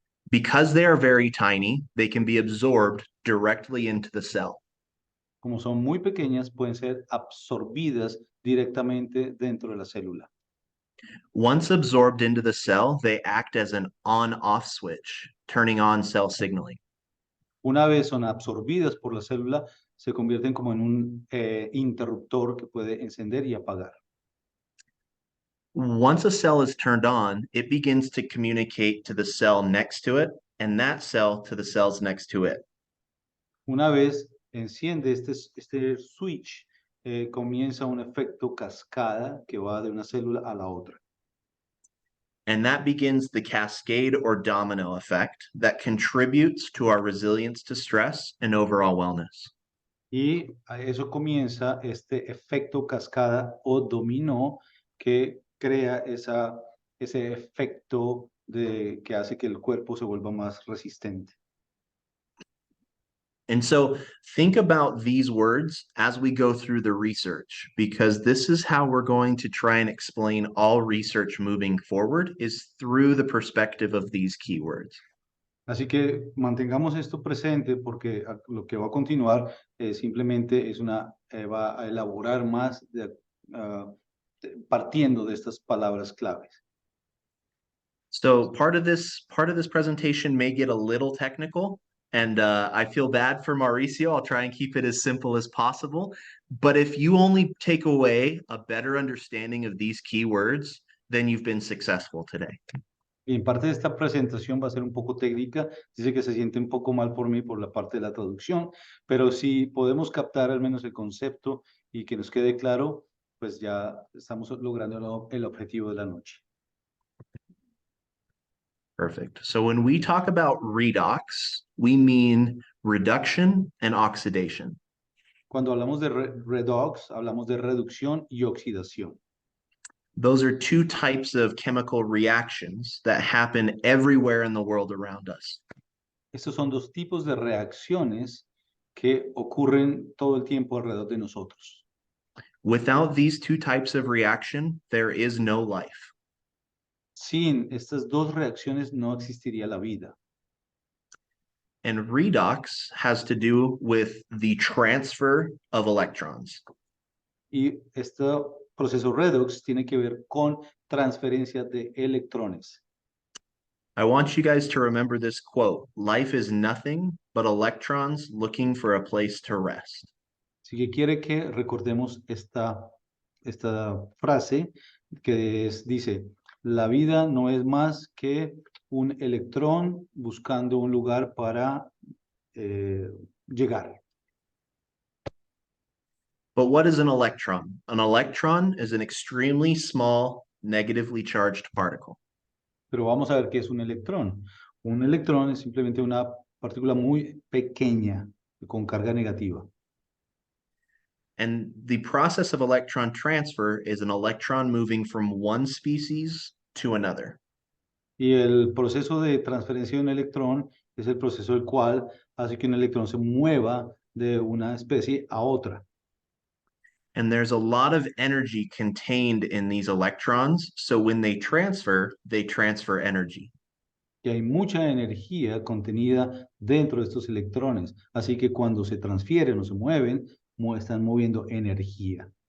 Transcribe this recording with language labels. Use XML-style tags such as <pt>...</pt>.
<en>Because they are very tiny, they can be absorbed directly into the cell.</en> <es>Como son muy pequeñas, pueden ser absorbidas directamente dentro de la célula.</es> <en>Once absorbed into the cell, they act as an on-off switch, turning on cell signaling.</en> <es>Una vez son absorbidas por la célula, se convierten como en un interruptor que puede encender y apagar.</es> <en>Once a cell is turned on, it begins to communicate to the cell next to it, and that cell to the cells next to it.</en> <es>Una vez enciende este switch, comienza un efecto cascada que va de una célula a la otra.</es> <en>And that begins the cascade or domino effect that contributes to our resilience to stress and overall wellness.</en> <es>Y a eso comienza este efecto cascada o dominó que crea ese efecto que hace que el cuerpo se vuelva más resistente.</es> <en>And so think about these words as we go through the research, because this is how we're going to try and explain all research moving forward is through the perspective of these keywords.</en> <es>Así que mantengamos esto presente porque lo que va a continuar simplemente es va a elaborar más ah, partiendo de estas palabras claves.</es> <en>So part of this presentation may get a little technical, and I feel bad for Mauricio. I'll try and keep it as simple as possible. But if you only take away a better understanding of these keywords, then you've been successful today.</en> <es>Y en parte de esta presentación va a ser un poco técnica, dice que se siente un poco mal por mí por la parte de la traducción, pero si podemos captar al menos el concepto y que nos quede claro, pues ya estamos logrando el objetivo de la noche.</es> <en>Perfect. So when we talk about redox, we mean reduction and oxidation.</en> <es>Cuando hablamos de redox, hablamos de reducción y oxidación.</es> <en>Those are two types of chemical reactions that happen everywhere in the world around us.</en> <es>Estos son dos tipos de reacciones que ocurren todo el tiempo alrededor de nosotros.</es> <en>Without these two types of reaction, there is no life.</en> <es>Sin estas dos reacciones no existiría la vida.</es> <en>And redox has to do with the transfer of electrons.</en> <es>Y este proceso redox tiene que ver con transferencia de electrones.</es> <en>I want you guys to remember this quote: life is nothing but electrons looking for a place to rest.</en> <es>Así que quiere que recordemos esta frase que dice, la vida no es más que un electrón buscando un lugar para llegar.</es> <en>But what is an electron? An electron is an extremely small, negatively charged particle.</en> <es>Pero vamos a ver qué es un electrón. Un electrón es simplemente una partícula muy pequeña con carga negativa.</es> <en>And the process of electron transfer is an electron moving from one species to another.</en> <es>Y el proceso de transferencia de un electrón es el proceso el cual hace que un electrón se mueva de una especie a otra.</es> <en>And there's a lot of energy contained in these electrons. So when they transfer energy.</en> <es>Y hay mucha energía contenida dentro de estos electrones. Así que cuando se transfieren o se mueven, están moviendo energía.</es>